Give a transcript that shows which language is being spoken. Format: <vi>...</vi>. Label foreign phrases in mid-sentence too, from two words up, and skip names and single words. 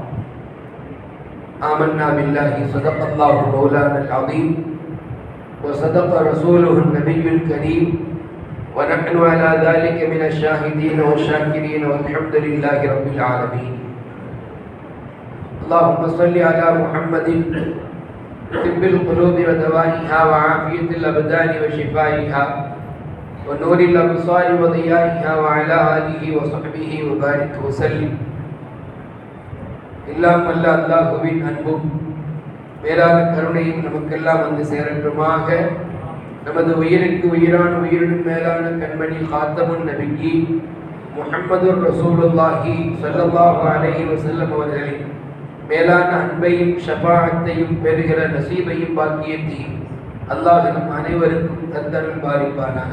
<ar>آمنا بالله، صدق الله مولانا العظيم، وصدق رسوله النبي الكريم، ونحن على ذلك من الشاهدين والشاكرين، والحمد لله رب العالمين. اللهم صل على محمد طب القلوب ودوائها وعافية الأبدان وشفائها ونور الأبصار وضيائها وعلى آله وصحبه وبارك وسلم.</ar> <ta>எல்லாம் வல்ல அல்லாஹ்வின் அன்பும் மேலான கருணையும் நமக்கெல்லாம் வந்து சேரட்டுமாக. நமது உயிருக்கு உயிரான உயிரினும் மேலான கண்மணி</ta> <ar>خاتم النبيين محمد رسول الله صلى الله عليه وسلم</ar> <ta>அவர்களின் மேலான அன்பையும் ஷஃபாஅத்தையும் பெறுகிற நசீபையும் பாக்கியத்தையும் அல்லாஹ் நம் அனைவருக்கும் தந்தருள் பாலிப்பானாக.</ta>